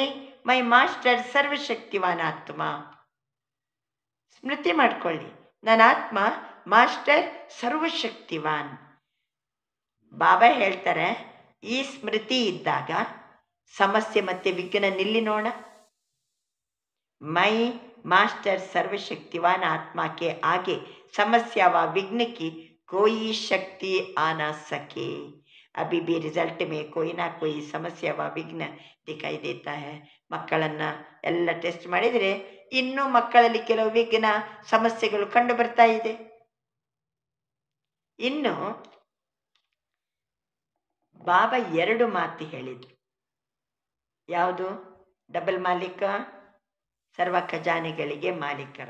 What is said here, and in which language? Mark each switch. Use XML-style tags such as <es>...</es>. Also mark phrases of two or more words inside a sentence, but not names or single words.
<hi>मैं मास्टर सर्वशक्तिवान आत्मा.</hi> <kn>ಸ್ಮೃತಿ ಮಾಡ್ಕೊಳ್ಳಿ, ನನ್ನ ಆತ್ಮ ಮಾಸ್ಟರ್ ಸರ್ವಶಕ್ತಿವಾನ್. ಬಾಬಾ ಹೇಳ್ತಾರೆ, ಈ ಸ್ಮೃತಿ ಇದ್ದಾಗ ಸಮಸ್ಯೆ ಮತ್ತೆ ವಿಘ್ನ ನಿಲ್ಲಿ ನೋಡ.</kn> <hi>मैं मास्टर सर्वशक्तिवान आत्मा के आगे समस्या व विघ्न की कोई शक्ति आ ना सके. अभी भी रिजल्ट में कोई ना कोई समस्या व विघ्न दिखाई देता है.</hi> <kn>ಮಕ್ಕಳನ್ನ ಎಲ್ಲ ಟೆಸ್ಟ್ ಮಾಡಿದರೆ ಇನ್ನೂ ಮಕ್ಕಳಲ್ಲಿ ಕೆಲವು ವಿಘ್ನ ಸಮಸ್ಯೆಗಳು ಕಂಡು ಬರ್ತಾ ಇದೆ. ಇನ್ನು ಬಾಬಾ 2 ಮಾತು ಹೇಳಿದ್ರು. ಯಾವುದು? ಡಬಲ್ ಮಾಲೀಕ, ಸರ್ವ ಖಜಾನೆಗಳಿಗೆ ಮಾಲೀಕರ.</kn>